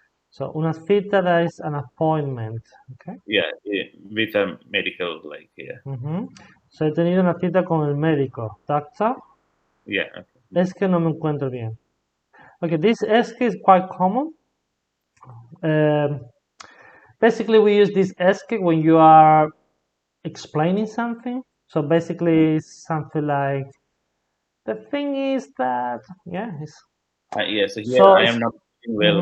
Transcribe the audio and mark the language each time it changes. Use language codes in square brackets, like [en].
[en] so una cita that is an appointment, okay? Yeah, with a medical like yeah. [es] So he tenido una cita con el médico. [en] Doctor, Yeah. Okay. [es] es que no me encuentro bien. [en] Okay, this es que is quite common. Um, basically, we use this es que when you are explaining something. So basically, something like the thing is that, yeah, Yeah. So here so I it's am not feeling well